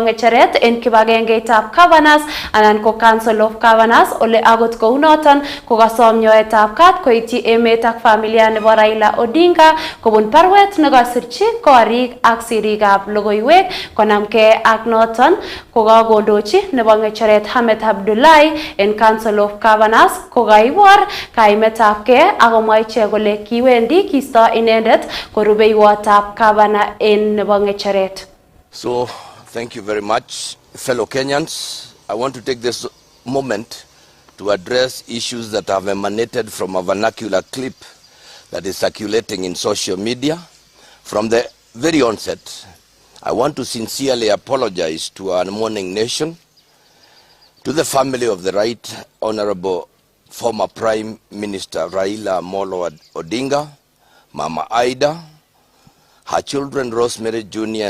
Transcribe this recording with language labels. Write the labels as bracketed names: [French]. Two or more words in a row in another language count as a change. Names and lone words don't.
[Kalenjin] ng'echeret en kibagengeitab governors anan ko Council of Governors ole akot kounoton kokasom nyoetab kat koityi emet ak familia nebo Raila Odinga kobun barwet nekasirchi korik ak sirikab logoiwek konamke ak noton kokakondochi nebo ng'echeret Hamed Abdullahi en Council of Governors kokaibor kaimetabke akomwa ichek kole kiwendi kisto inendet ko rubeiwotab gavana en nebo ng'echeret. [English] So, thank you very much, fellow Kenyans. I want to take this moment to address issues that have emanated from a vernacular clip that is circulating in social media. From the very onset, I want to sincerely apologize to our mourning nation, to the family of the Right Honorable former Prime Minister Raila Amolo Odinga, Mama Aida, her children Rosemary Jr.